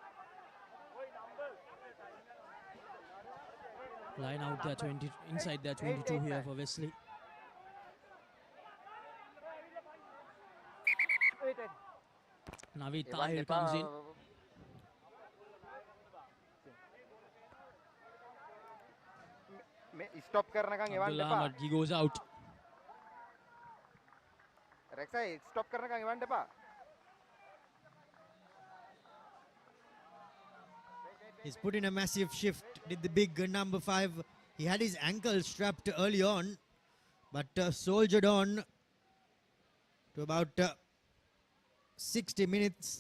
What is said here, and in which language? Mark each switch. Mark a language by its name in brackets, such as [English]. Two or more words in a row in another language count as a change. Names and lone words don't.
[English] Line out there, 20 inside there, 22 here for Wesley. Wait. Naveed Tahir comes in. [Sinhala] Stop කරනකන් එවන්න Abdullah එපා. [English] Ahmad, he goes out. [Sinhala] Rexai, stop කරනකන් එවන්න එපා. [English] He's put in a massive shift, did the big number 5. He had his ankle strapped early on, but soldiered on to about 60 minutes.